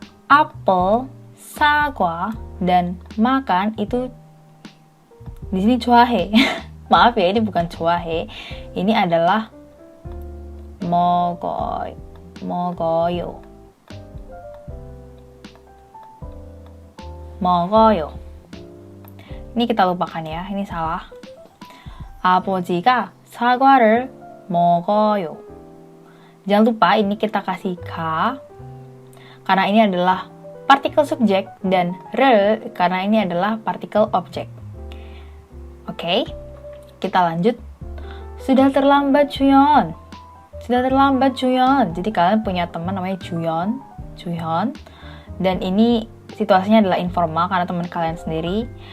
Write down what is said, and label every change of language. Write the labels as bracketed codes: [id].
[id] Apel, 사과, dan makan itu di sini 좋아해. Maaf ya, ini bukan 좋아해. Ini adalah 먹어요. Ini kita lupakan ya, ini salah. [ko] 아버지가 사과를 먹어요. [id] Jangan lupa ini kita kasih ka, karena ini adalah partikel subjek, dan re karena ini adalah partikel objek. Oke, kita lanjut. Sudah terlambat Juyeon. Jadi kalian punya teman namanya Juyeon, dan ini situasinya adalah informal karena teman kalian sendiri.